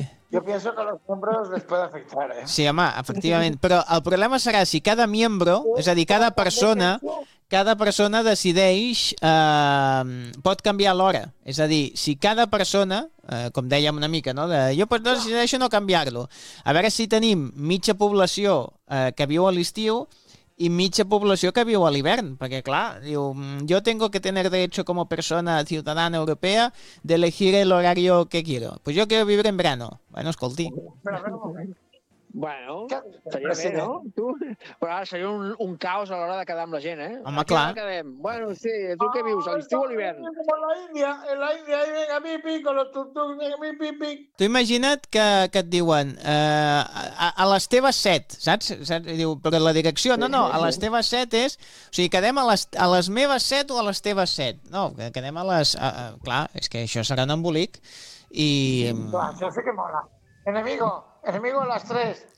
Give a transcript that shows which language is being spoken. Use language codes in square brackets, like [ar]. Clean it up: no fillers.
[es] Yo pienso que a los miembros les puede afectar, ¿eh? [ca] Sí, home, efectivament. Però el problema serà si cada miembro, és a dir, cada persona... Cada persona decideix, pot canviar l'hora. És a dir, si cada persona, com dèiem una mica, no? De, jo pues, no decideixo no canviar-lo. A veure si tenim mitja població que viu a l'estiu i mitja població que viu a l'hivern. Perquè, clar, diu, [es] yo tengo que tener derecho como persona ciudadana europea de elegir el horario que quiero. Pues yo quiero vivir en verano. [ca] Bueno, escolti. Bueno, seria bé, no? Tu? Però ara seria un caos a l'hora de quedar amb la gent, eh? Home, clar. Bueno, sí, tu què vius, a l'estiu o l'hivern? [es] En la Índia, ahí venga, pi, pi, con los tuk-tuk, venga, pi, pi, pi. [ca] Tu imagina't que et diuen a les teves 7, saps? Diu, però la direcció, no, a les teves 7 és... O sigui, quedem a les meves 7 o a les teves 7? No, quedem a les... clar, és que això serà un embolic i... Clar, això sí que mola. [es] Enemigo! Enemigo a las 3,